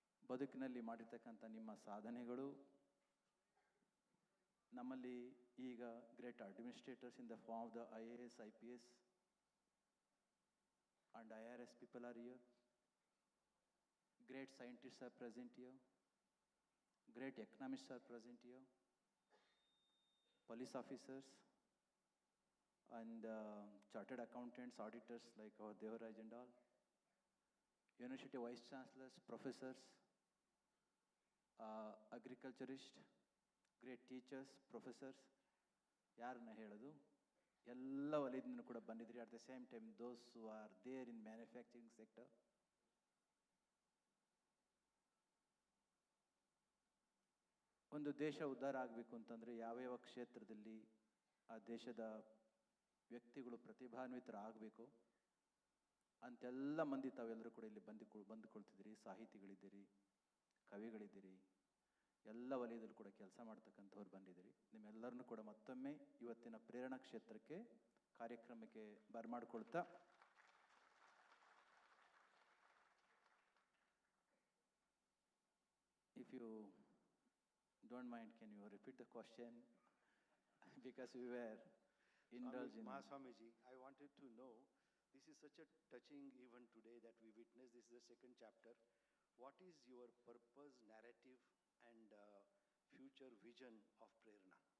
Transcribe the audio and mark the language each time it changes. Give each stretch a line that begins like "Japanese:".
Kannada: ಬದುಕಿನಲ್ಲಿ ಮಾಡಿರ್ತಕ್ಕಂಥ ನಿಮ್ಮ ಸಾಧನೆಗಳು, ನಮ್ಮಲ್ಲಿ ಈಗ
English: Great administrators in the form of the IAS, IPS and IRS people are here. Great scientists are present here. Great economists are present here, police officers and chartered accountants, auditors like our Devaraj and all, university vice chancellors, professors, agriculturists, great teachers, professors,
Kannada: ಯಾರನ್ನ ಹೇಳೋದು, ಎಲ್ಲ ವಲಯದಿಂದ ಕೂಡ ಬಂದಿದ್ರಿ.
English: At the same time those who are there in manufacturing sector.
Kannada: ಒಂದು ದೇಶ ಉದ್ಧಾರ ಆಗಬೇಕು ಅಂತಂದರೆ ಯಾವ್ಯಾವ ಕ್ಷೇತ್ರದಲ್ಲಿ ಆ ದೇಶದ ವ್ಯಕ್ತಿಗಳು ಪ್ರತಿಭಾನ್ವಿತರಾಗಬೇಕು ಅಂತೆಲ್ಲ ಮಂದಿ ತಾವೆಲ್ಲರೂ ಕೂಡ ಇಲ್ಲಿ ಬಂದುಕೊಳ್ತಿದ್ದೀರಿ. ಸಾಹಿತಿಗಳಿದ್ದೀರಿ, ಕವಿಗಳಿದ್ದೀರಿ, ಎಲ್ಲ ವಲಯದಲ್ಲೂ ಕೂಡ ಕೆಲಸ ಮಾಡ್ತಕ್ಕಂಥವ್ರು ಬಂದಿದ್ದೀರಿ. ನಿಮ್ಮೆಲ್ಲರನ್ನೂ ಕೂಡ ಮತ್ತೊಮ್ಮೆ ಇವತ್ತಿನ ಪ್ರೇರಣಾ ಕ್ಷೇತ್ರಕ್ಕೆ ಕಾರ್ಯಕ್ರಮಕ್ಕೆ ಬರಮಾಡ್ಕೊಳ್ತಾ,
English: If you don't mind, can you repeat the question? Because we were indulging. Mahaswamiji, I wanted to know, this is such a touching event today that we witnessed. This is the second chapter. What is your purpose, narrative and future vision of Prerana?